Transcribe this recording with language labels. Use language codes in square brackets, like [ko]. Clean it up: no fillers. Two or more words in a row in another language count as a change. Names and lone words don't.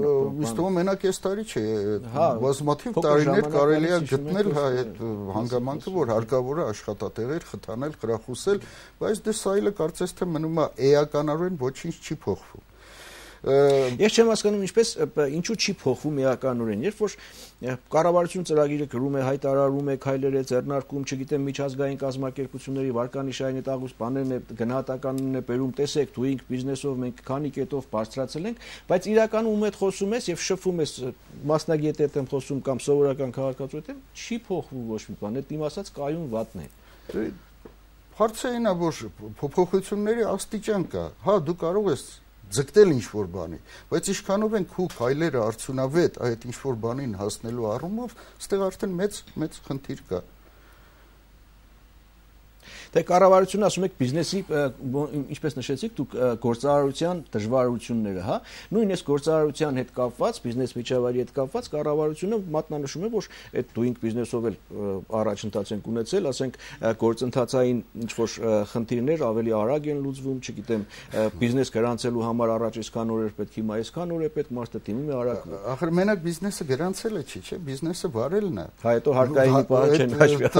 [hy] Իստում մենակ այս տարի չէ, բազմաթիվ տարիներ կարելի է գտնել այդ հանգամանքը, որ հարկավոր է աշխատատեղեր խթանել, խրախուսել, բայց դե սա այլը կարծես թե մնում է էականորեն ոչինչ չի փոխվում։ Ես չեմ հասկանում ինչու չի փոխվում էականորեն, երբ որ կառավարություն ծրագիրը գրում է, հայտարարում է, քայլեր է ձեռնարկում, չգիտեմ, միջազգային կազմակերպությունների վարկանիշային տաղուս բաներն է, գնահատականն է բերում, տեսեք, [en] doing business- [hy] ով մենք քանի կետով բարձրացել ենք, բայց իրականում ում հետ խոսում ես եւ շփվում ես մասնագետ հետ եմ խոսում կամ սովորական քաղաքացու հետ, չի փոխվում ոչ մի բան, այդ իմ ասած կայուն վատն է։ Հարցը այն է, որ փոփոխությունների աստիճան կա։ Հա, դու կարող ես ձգտել ինչ-որ բանի, բայց ինչքանով են քու քայլերը արդյունավետ այդ ինչ-որ բանին հասնելու առումով, այստեղ արդեն մեծ խնդիր կա։ Թե կառավարությունը ասում եք բիզնեսի, ինչպես նշեցիք, դուք գործարարության դժվարությունները, հա, նույնիսկ գործարարության հետ կապված, բիզնես միջավայրի հետ կապված կառավարությունը մատնանշում է, որ այդ [en] doing business- [hy] ով էլ առաջընթաց են ունեցել, ասենք գործընթացային ինչ-որ խնդիրներ ավելի արագ են լուծվում, չգիտեմ, բիզնես գրանցելու համար առաջ այսքան օր էր պետք, հիմա այսքան օր է պետք, մարդը դիմում է արագ։ Ախր մենակ բիզնեսը գրանցելը չի, չէ՞, բիզնեսը վարելն է։ Հա, հետո հարկային բանը չեն հաշվի առել։